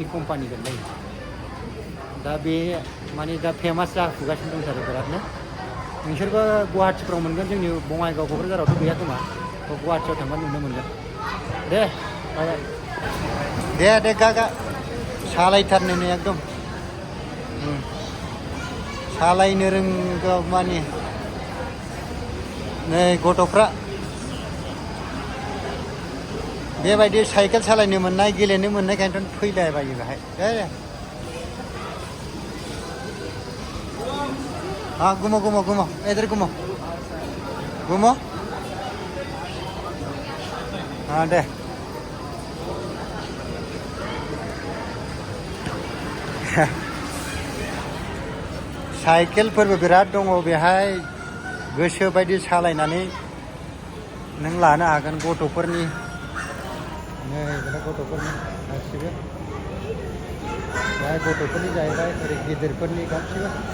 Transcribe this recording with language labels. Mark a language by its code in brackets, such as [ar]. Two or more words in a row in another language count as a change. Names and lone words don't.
[brx] कम्पानिजों नै दा बे माने दा फेमास जाफुगासिनो दंथारो बिरादनो नोंसोरबो गुवाहाटिफ्राव मोनगोन जोंनि बङाइगाव क'क्राझारावथ' गैया खोमा गुवाहाटियाव थांबा नुनो मोनगोन दे दे गा सालायथारनो नै एकदम सालायनो रोंगौ माने नै गथ'फ्रा बेबायदि साइकेल सालायनो मोननाय गेलेनो मोननायखायनोथ' फैलायबायो बेहाय दे [hi] हाँ घूमो इधर घूमो हाँ दे [brx] साइकेलफोरबो बिराद दङ बेहाय गोसो बायदि सालायनानै नों लानो हागोन गथ'फोरनि नै बेलाय गथ'फोरनि गासिबो बेहाय गथ'फोरनि जाहैबाय ओरै गिदिरफोरनि गासिबो